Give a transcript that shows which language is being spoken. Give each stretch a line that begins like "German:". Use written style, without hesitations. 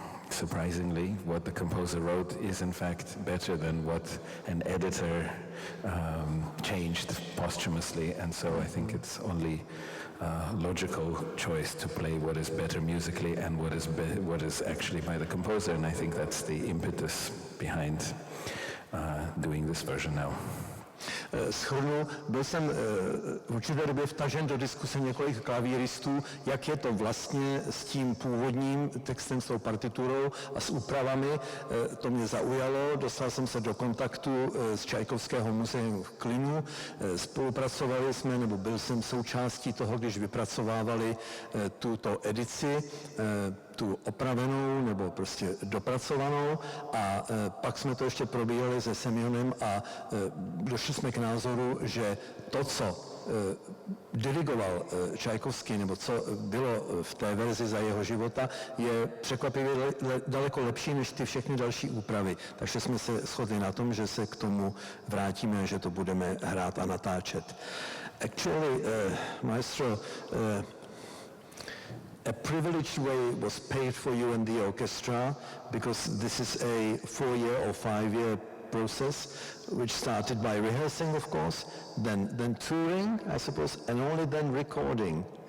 English: surprisingly what the composer wrote is in fact better than what an editor changed posthumously, and so I think it's only logical choice to play what is better musically and what is actually by the composer, and I think that's the impetus behind doing this version now.
Czech: Shrnu, byl jsem v určité době vtažen do diskuse několik klavíristů, jak je to vlastně s tím původním textem, s tou partiturou a s úpravami. To mě zaujalo, dostal jsem se do kontaktu s Čajkovského muzeem v Klinu, spolupracovali jsme, nebo byl jsem součástí toho, když vypracovávali tuto edici, tu opravenou nebo prostě dopracovanou, a pak jsme to ještě probíhali se Semyonem a došli jsme k názoru, že to, co dirigoval Čajkovský, nebo co bylo v té verzi za jeho života, je překvapivě daleko lepší než ty všechny další úpravy. Takže jsme se shodli na tom, že se k tomu vrátíme, že to budeme hrát a natáčet.
English: Actually, maestro, a privileged way was paid for you and the orchestra, because this is a 4-year or 5-year process, which started by rehearsing, of course, then touring, I suppose, and only then recording.